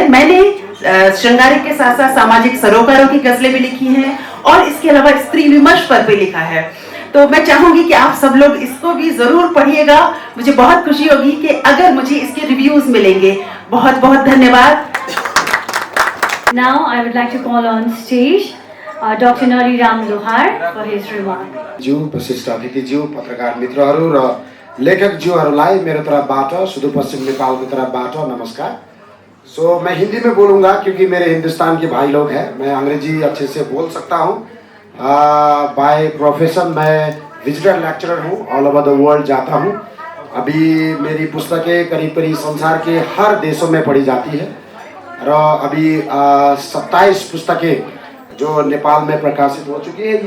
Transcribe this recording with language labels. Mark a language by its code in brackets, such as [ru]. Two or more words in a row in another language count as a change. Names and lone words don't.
[hi] मैंने श्रृंगारिक के साथ साथ सामाजिक सरोकारों की गज़लें भी लिखी हैं और इसके अलावा स्त्री विमर्श पर भी लिखा है। तो मैं चाहूंगी कि आप सब लोग इसको भी जरूर पढ़िएगा। मुझे बहुत खुशी होगी कि अगर मुझे इसके रिव्यूज मिलेंगे। बहुत बहुत धन्यवाद। [en] Now I would like to call on stage Dr. Nari Ram Lohar for his remark. [ne] ज्यू विशिष्ट अतिथिज्यू, पत्रकार मित्रहरू र लेखकज्यूहरूलाई मेरो तर्फबाट, सुदूरपश्चिम नेपालको तर्फबाट नमस्कार। [hi] सो मैं हिंदी में बोलूँगा क्योंकि मेरे हिंदुस्तान के भाई लोग हैं। मैं अंग्रेजी अच्छे से बोल सकता हूँ। [en] by profession [hi] मैं [en] visitor lecturer [hi] हूँ, [en] all over the world [hi] जाता हूँ। अभी मेरी पुस्तकें करीब करीब संसार के हर देशों में पढ़ी जाती है और अभी 27 पुस्तकें जो नेपाल में प्रकाशित हो चुकी है।